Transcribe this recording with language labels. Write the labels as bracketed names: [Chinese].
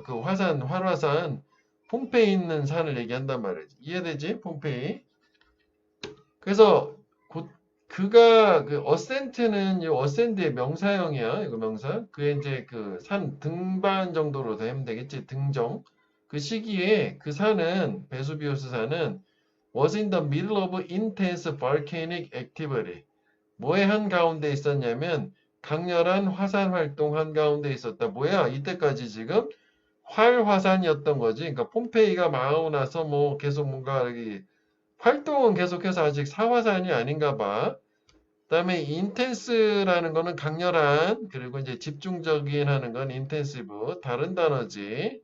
[Korean] 그 화산 활화산 폼페이 있는 산을 얘기한단 말이지. 이해되지? 폼페이. 그래서 그가 그 어센트는 이 어센드의 명사형이야. 이거 명사. 그게 이제 그 산 등반 정도로 되면 되겠지. 등정. 그 시기에 그 산은 베수비우스 산은 [English] was in the middle of intense volcanic activity. [Korean] 뭐의 한가운데 있었냐면 강렬한 화산 활동 한가운데 있었다. 뭐야? 이때까지 지금 활화산이었던 거지. 그러니까 폼페이가 망하고 나서 뭐 계속 뭔가 여기 활동은 계속해서 아직 사화산이 아닌가 봐. 그다음에 인텐스라는 거는 강렬한, 그리고 이제 집중적인 하는 건 인텐시브, 다른 단어지.